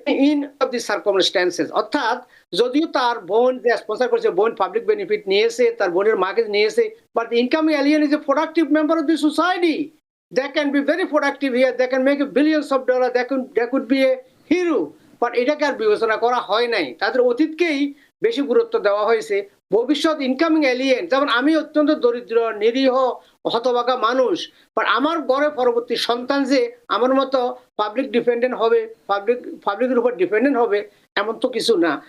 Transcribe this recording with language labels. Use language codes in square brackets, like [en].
[en] in of the circumstances, [bn] অর্থাৎ যদিও তার বোন যে স্পন্সর করছে, বোন পাবলিক বেনিফিট নিয়েছে, তার বোনের মাকে নিয়েছে, but [en] the incoming alien is a productive member of the society. They can be very productive here. They can make billions of dollars. They could be a hero. [bn] But এটাকে আর বিবেচনা করা হয় নাই, তাদের অতীতকেই বেশি গুরুত্ব দেওয়া হয়েছে। ভবিষ্যৎ ইনকামিং এলিয়েন, যেমন আমি অত্যন্ত দরিদ্র নিরীহ হতভাগা মানুষ, বাট আমার গড়ে পরবর্তী সন্তান যে আমার মতো পাবলিক ডিপেন্ডেন্ট হবে, পাবলিকের উপর ডিপেন্ডেন্ট হবে, এমন তো কিছু না।